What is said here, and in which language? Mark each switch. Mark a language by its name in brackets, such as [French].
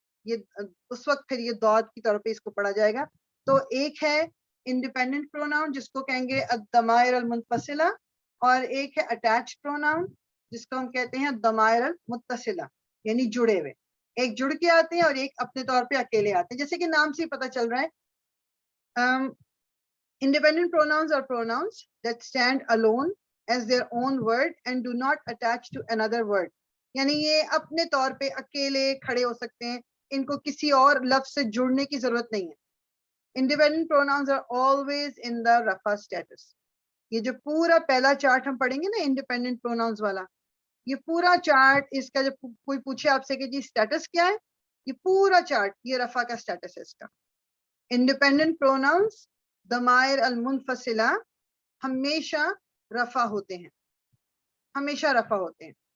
[Urdu] یہ اس وقت پھر یہ ضاد کی طور پہ اس کو پڑھا جائے گا. تو ایک ہے انڈیپینڈنٹ پروناؤن جس کو کہیں گے الضمائر المنفصلہ, اور ایک ہے اٹیچ پروناؤن جس کو ہم کہتے ہیں ضمائر المتصلہ یعنی جڑے ہوئے. ایک جڑ کے آتے ہیں اور ایک اپنے طور پہ اکیلے آتے ہیں, جیسے کہ نام سے ہی پتہ چل رہا ہے. [English] Independent pronouns are pronouns that stand alone as their own word and do not attach to another word. [Urdu] یعنی یہ اپنے طور پہ اکیلے کھڑے ہو سکتے ہیں, ان کو کسی اور لفظ سے جڑنے کی ضرورت نہیں ہے. [English] Independent pronouns are always in the rafa status. [Urdu] یہ جو پورا پہلا چارٹ ہم پڑھیں گے نا انڈیپینڈنٹ پروناؤنس والا, یہ پورا چارٹ, اس کا جب کوئی پوچھے آپ سے کہ جی اسٹیٹس کیا ہے, یہ پورا چارٹ یہ رفع کا اسٹیٹس ہے اس کا. انڈیپینڈنٹ پروناؤنس ضمائر المنفصلہ ہمیشہ رفع ہوتے ہیں، ہمیشہ رفع ہوتے ہیں.